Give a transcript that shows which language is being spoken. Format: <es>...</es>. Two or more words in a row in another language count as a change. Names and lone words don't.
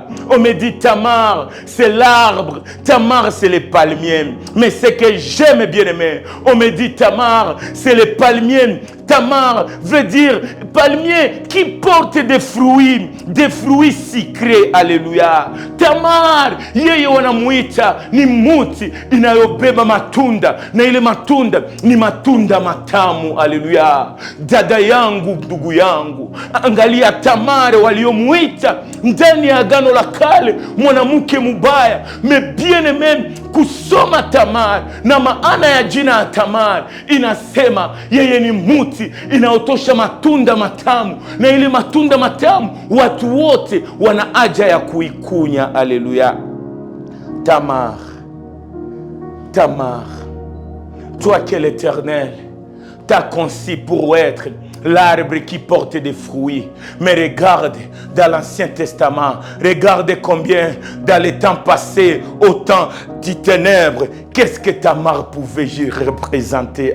<fr>On me dit Tamar, c'est l'arbre. Tamar, c'est le palmier. Mais ce que j'aime, bien aimé, on me dit Tamar, c'est le palmier. Tamar veut dire palmier qui porte des fruits sucrés. Alléluia.</fr> <sw>Tamar, yeye wanamuita ni muti inayobeba matunda, na ile matunda ni matunda matamu. Alléluia. Dada yangu, ndugu yangu, angalia Tamar waliomuita ndani ya agano la kale mwanamke mubaya.</sw> <fr>Mais bien aimé,</fr> <sw>kusoma Tamar na maana ya jina ya Tamar inasema yeye ni muti inaotosha matunda matamu, na ile matunda matamu watu wote wana haja ya kuikunya. Alléluia.</sw> <fr>Tamar, Tamar, toi que l'Éternel t'a conçu pour être l'arbre qui porte des fruits. Mais regarde dans l'Ancien Testament, regarde combien dans les temps passés, au temps des ténèbres, qu'est-ce que Tamar pouvait représenter.</fr>